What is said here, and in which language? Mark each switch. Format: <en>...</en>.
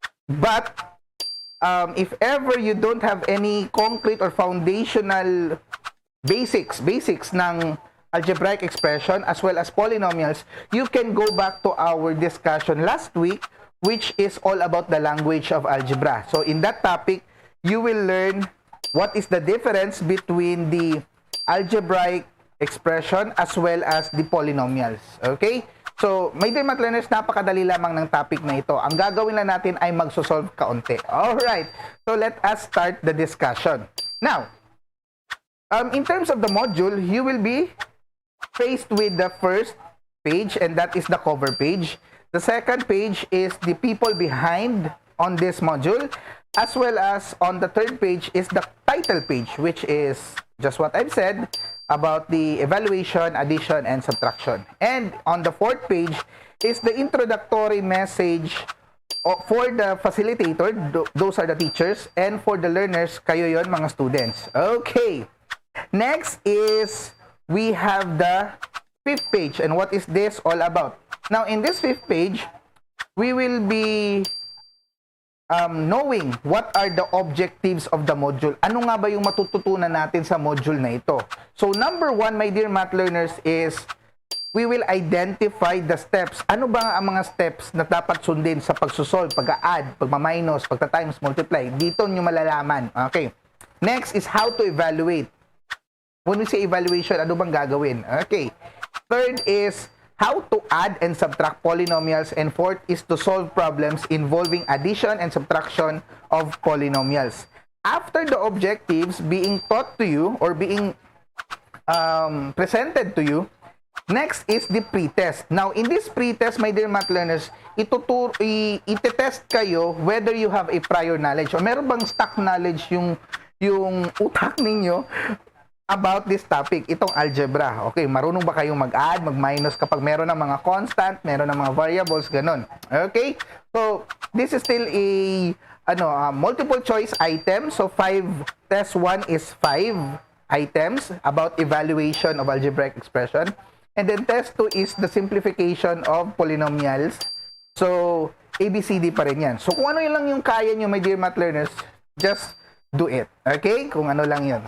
<en>But, if ever you don't have any concrete or foundational basics ng algebraic expression as well as polynomials, you can go back to our discussion last week, which is all about the language of algebra. So in that topic, you will learn what is the difference between the algebraic expression as well as the polynomials. Okay? So, my dear math learners,</en> <tl>napakadali lamang ng topic na ito. Ang gagawin lang natin ay magsosolve kaunti.</tl> <en>Alright. So, let us start the discussion. Now, in terms of the module, you will be faced with the first page, and that is the cover page. The second page is the people behind on this module, as well as on the third page is the title page, which is just what I've said about the evaluation, addition, and subtraction. And on the fourth page is the introductory message for the facilitator, those are the teachers, and for the learners,</en> <tl>kayo yon mga students.</tl> <en>Okay. Next is we have the fifth page, and what is this all about? Now, in this fifth page, we will be knowing what are the objectives of the module.</en> <tl>Ano nga ba yung matututunan natin sa module na ito?</tl> <en>So, number one, my dear math learners, is we will identify the steps.</en> <tl>Ano ba ang mga steps na dapat sundin sa pagsusolve, pag-add, pagma-minus, pagta-times, multiply? Dito nyo malalaman.</tl> <en>Okay. Next is how to evaluate. When we say evaluation,</en> <tl>ano bang gagawin?</tl> <en>Okay. Third is how to add and subtract polynomials. And fourth is to solve problems involving addition and subtraction of polynomials. After the objectives being taught to you or being presented to you, next is the pretest. Now, in this pretest, my dear math learners, itetest kayo whether you have a prior knowledge</en> <tl>o meron bang stock knowledge yung utak ninyo</tl> <en>about this topic, itong algebra.</en> <tl>Okay, marunong ba kayong mag-add, mag-minus kapag meron ng mga constant, meron ng mga variables, ganun.</tl> <en>Okay? So, this is still a multiple choice item. So, test 1 is 5 items about evaluation of algebraic expression. And then test 2 is the simplification of polynomials.</en> <tl>So, ABCD pa rin yan. So, kung ano yun lang yung kaya nyo, my dear math learners,</tl> <en>just do it.</en> <tl>Okay? Kung ano lang yun.</tl>